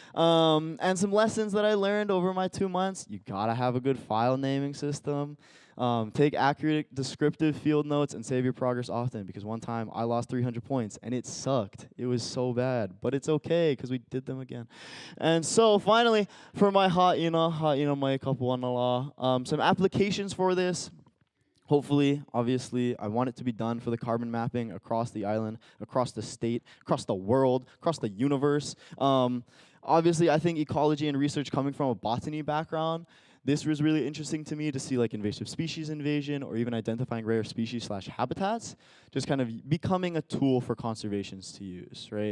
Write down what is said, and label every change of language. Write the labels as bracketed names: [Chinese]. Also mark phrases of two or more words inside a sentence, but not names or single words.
[English] And some lessons that I learned over my 2 months. You got to have a good file naming system. Take accurate descriptive field notes and save your progress often, because one time I lost 300 points and it sucked. It was so bad, but it's okay because we did them again. And so finally, for my [Hawaiian] ha'ina mai kapuanala, [English] some applications for this. Hopefully, obviously, I want it to be done for the carbon mapping across the island, across the state, across the world, across the universe. Obviously, I think ecology and research coming from a botany background, this was really interesting to me to see like invasive species invasion or even identifying rare species / habitats, just kind of becoming a tool for conservations to use, right?